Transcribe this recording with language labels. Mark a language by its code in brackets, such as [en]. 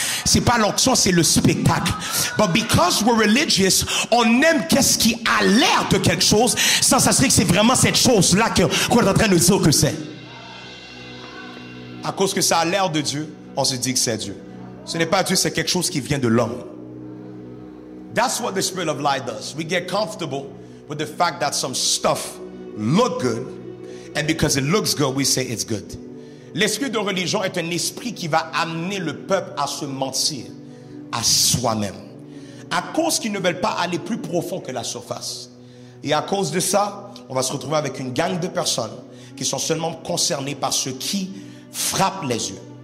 [fr] C'est pas l'onction, c'est le spectacle. [en] But because we're religious, [fr] on aime qu'est-ce qui a l'air de quelque chose, sans s'assurer que c'est vraiment cette chose-là qu'on est en train de dire que c'est. À cause que ça a l'air de Dieu, on se dit que c'est Dieu. Ce n'est pas Dieu, c'est quelque chose qui vient de l'homme. [en] That's what the spirit of lie does. We get comfortable with the fact that some stuff look good, and because it looks good, we say it's good. [fr] L'esprit de religion est un esprit qui va amener le peuple à se mentir à soi-même, à cause qu'ils ne veulent pas aller plus profond que la surface. Et à cause de ça, on va se retrouver avec une gang de personnes qui sont seulement concernées par ce qui frappe les yeux.